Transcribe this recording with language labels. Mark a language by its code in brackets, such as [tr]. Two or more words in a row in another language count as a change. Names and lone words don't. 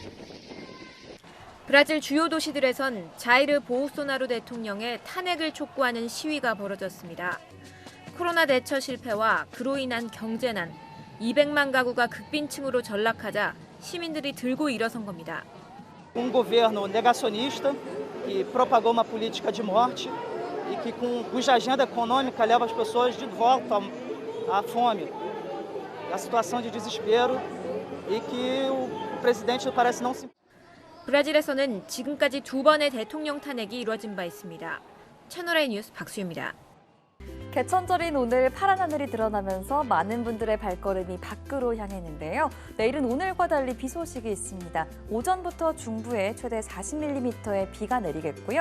[ko] 브라질 주요 도시들에선 자이르 보우소나루 대통령의 탄핵을 촉구하는 시위가 벌어졌습니다. 코로나 대처 실패와 그로 인한 경제난, 200만 가구가 극빈층으로 전락하자 시민들이 들고 일어선 겁니다. [pt] governo negacionista que propagou uma política de morte e que cuja agenda econômica leva as pessoas de volta à fome, à situação de desespero e que o presidente parece não se. [ko] 브라질에서는 지금까지 2번의 대통령 탄핵이 이루어진 바 있습니다. 채널A 뉴스 박수유입니다. 개천절인 오늘 파란 하늘이 드러나면서 많은 분들의 발걸음이 밖으로 향했는데요. 내일은 오늘과 달리 비 소식이 있습니다. 오전부터 중부에 최대 40mm의 비가 내리겠고요.